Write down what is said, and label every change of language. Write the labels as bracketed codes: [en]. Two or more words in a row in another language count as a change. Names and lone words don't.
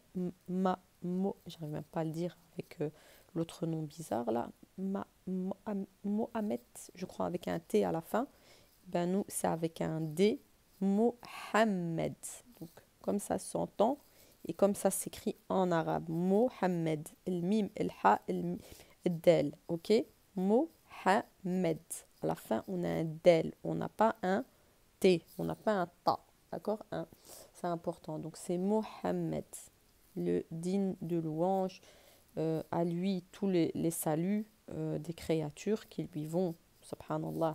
[fr] J'arrive même pas à le dire avec l'autre nom bizarre là. Mohamed, je crois avec un T à la fin. Ben nous, c'est avec un D, Mohammed. Donc comme ça s'entend et comme ça s'écrit en arabe. Mohammed, [ar] الميم، الحاء، الدال, [fr] ok? Mohammed. À la fin, on a un del, on n'a pas un T, on n'a pas un ta, d'accord? C'est important. Donc c'est Mohammed, le digne de louange, à lui tous les saluts des créatures qui lui vont, subhanallah.